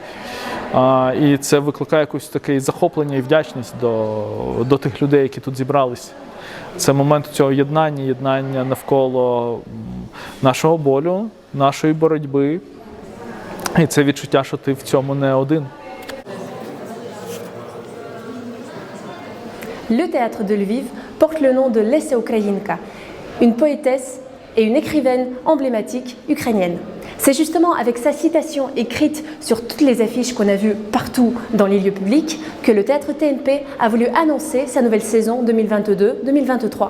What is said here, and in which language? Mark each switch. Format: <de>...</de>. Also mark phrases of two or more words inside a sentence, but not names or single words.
<uk>І це викликає якусь таке захоплення і вдячність до тих людей, які тут зібрались. Це момент цього єднання навколо нашого болю, нашої боротьби. І це відчуття, що ти в цьому не один.</uk> <fr>Le théâtre de Lviv porte le nom de Lesia Ukrainka, une poétesse et une écrivaine emblématique ukrainienne. C'est justement avec sa citation écrite sur toutes les affiches qu'on a vues partout dans les lieux publics que le théâtre TNP a voulu annoncer sa nouvelle saison 2022-2023.</fr>